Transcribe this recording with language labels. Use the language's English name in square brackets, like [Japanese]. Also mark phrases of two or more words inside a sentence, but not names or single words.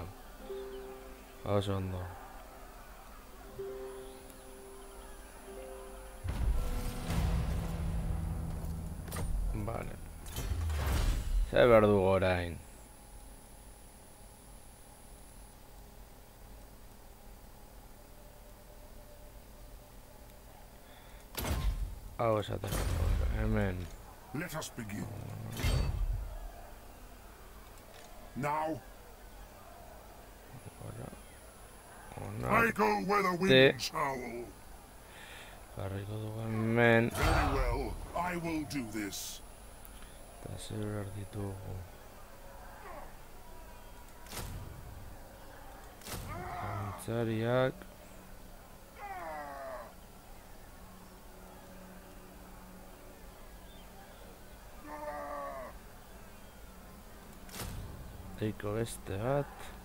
[Basque] Oso ondo. Vale. Zer behar dugu orain? Hau esateko, hemen. [English] Let us begin. Now, I go where the winds howl. [Basque] Jarriko dugu hemen. [English] Very well, I will do this. [Basque] Eta zer behar ditugu. Antzariak. Eiko beste bat.